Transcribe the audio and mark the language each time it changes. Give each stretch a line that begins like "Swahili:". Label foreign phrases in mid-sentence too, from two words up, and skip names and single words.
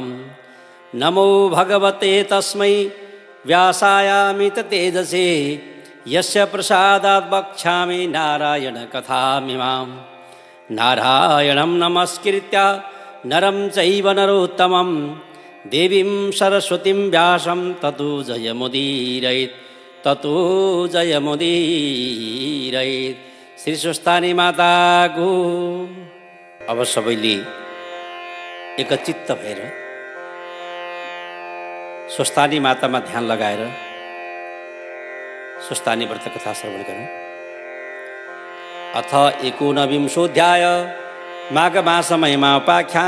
Sanskrit: नमो भगवते तस्मै व्यासायामित तेजसे यस्य प्रसादात् वक्ष्यामि नारायणकथामिमाम्। नारायणं नमस्कृत्य नरं चैव नरोत्तमं देवीं सरस्वतीं व्यासं ततो जयमुदीरयेत् ततो जयमुदीरयेत्।
Nepali: श्री सुस्तानी माता को। अब सबैले एकचित्त भएर सुस्तानी मातामा ध्यान लगाएर सुस्तानी व्रत कथा श्रवण गरौँ।
Sanskrit: अथ 19विंशोऽध्याय माघ मास महिमा उपाख्यान।